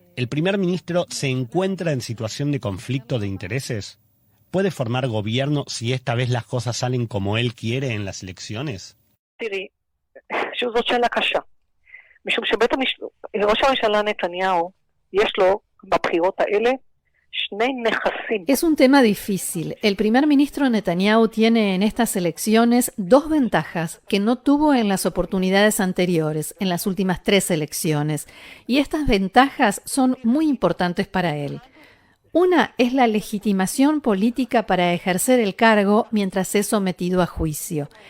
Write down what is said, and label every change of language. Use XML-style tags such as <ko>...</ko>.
<es>¿El primer ministro se encuentra en situación de conflicto de intereses? ¿Puede formar gobierno si esta vez las cosas salen como él quiere en las elecciones?</es> <he>תראי, שוב זאת שאלה קשה. משום ראש הממשלה נתניהו, יש לו בבחירות האלה שני נכסים.</he> <es>Es un tema difícil. El primer ministro Netanyahu tiene en estas elecciones dos ventajas que no tuvo en las oportunidades anteriores, en las últimas 3 elecciones. Y estas ventajas son muy importantes para él. Una es la legitimación política para ejercer el cargo mientras es sometido a juicio.</es>